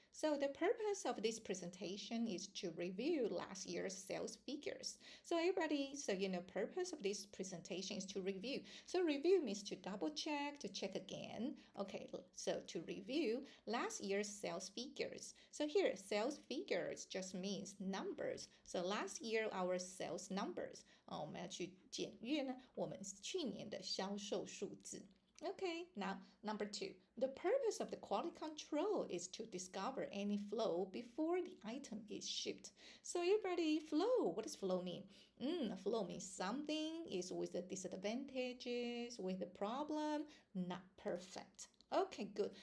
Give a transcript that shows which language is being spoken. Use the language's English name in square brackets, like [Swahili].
[English] So the purpose of this presentation is to review last year's sales figures. So everybody, purpose of this presentation is to review. So review means to double check, to check again. Okay, so to review last year's sales figures. So here, sales figures just means numbers. So last year our sales numbers. [Chinese] 我们要去检阅呢，我们去年的销售数字。 [English] Okay, now number 2. The purpose of the quality control is to discover any flaw before the item is shipped. So everybody, flaw, what does flaw mean? Flaw means something is with the disadvantages, with the problem, not perfect. Okay, good.